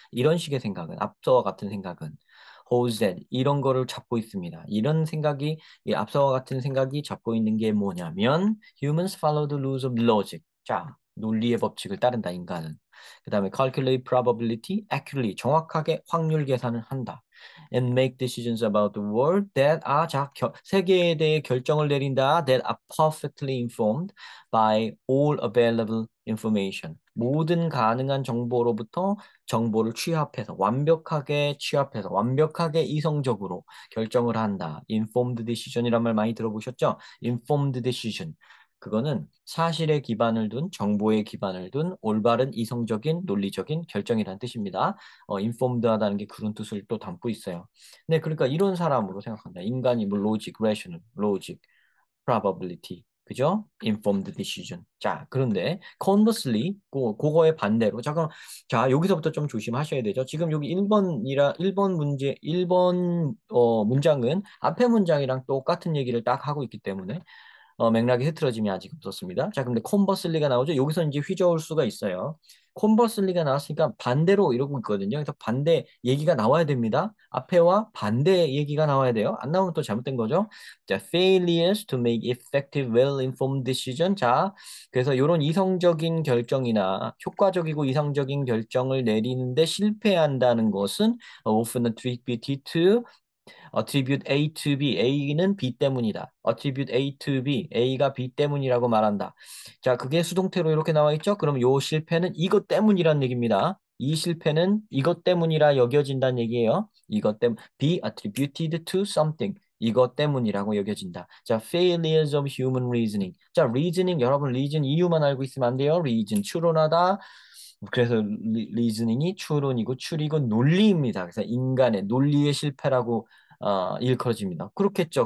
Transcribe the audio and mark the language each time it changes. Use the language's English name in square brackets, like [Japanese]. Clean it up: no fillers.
[Korean] 이런 식의 생각은, 앞서와 같은 생각은, [English] holds that, [Korean] 이런 거를 잡고 있습니다. 이런 생각이, 이 앞서와 같은 생각이 잡고 있는 게 뭐냐면, [English] humans follow the rules of logic. [Korean] 자, 논리의 법칙을 따른다, 인간은. 그 다음에 [English] calculate probability accurately, [Korean] 정확하게 확률 계산을 한다. [English] And make decisions about the world that are [Korean] 세계에 대해 결정을 내린다 [English] that are perfectly informed by all available information. [Korean] 모든 가능한 정보로부터 정보를 취합해서 완벽하게 이성적으로 결정을 한다. [English] informed decision [Korean] 이란 말 많이 들어보셨죠? [English] informed decision. [Korean] 그거는 사실에 기반을 둔, 정보에 기반을 둔 올바른 이성적인 논리적인 결정이라는 뜻입니다. informed하다는 게 그런 뜻을 또 담고 있어요. 네, 그러니까 이런 사람으로 생각한다. 인간이 뭐 [English] logic, rational, logic, probability, 그죠? informed decision. [Korean] 자, 그런데 conversely, 그거의 반대로 잠깐 자, 여기서부터 좀 조심하셔야 되죠. 지금 여기 1번 문제, 1번 문장은 앞에 문장이랑 똑같은 얘기를 딱 하고 있기 때문에 맥락이 흐트러짐이 아직 없었습니다. 자, 근데 콘버슬리가 나오죠. 여기서 이제 휘저을 수가 있어요. 콘버슬리가 나왔으니까 반대로 이러고 있거든요. 그래서 반대 얘기가 나와야 됩니다. 앞에와 반대 얘기가 나와야 돼요. 안 나오면 또 잘못된 거죠. [English] 자, failures to make effective, well-informed decision. [Korean] 자, 그래서 이런 이성적인 결정이나 효과적이고 이성적인 결정을 내리는데 실패한다는 것은 [English] often attributed to attribute A to B, [Korean] A는 B 때문이다. [English] attribute A to B, [Korean] A가 B 때문이라고 말한다. 자, 그게 수동태로 이렇게 나와 있죠? 그럼 요 실패는 이것 때문이란 얘기입니다. 이 실패는 이것 때문이라 여겨진다는 얘기예요. 이것 때문, [English] be attributed to something. [Korean] 이것 때문이라고 여겨진다. 자, [English] failures of human reasoning. [Korean] 자, reasoning, 여러분 reason 이유만 알고 있으면 안 돼요. reason, 추론하다. 그래서 리즈닝이 추론이고 추리고 논리입니다. 그래서 인간의 논리의 실패라고 일컬어집니다. 그렇겠죠.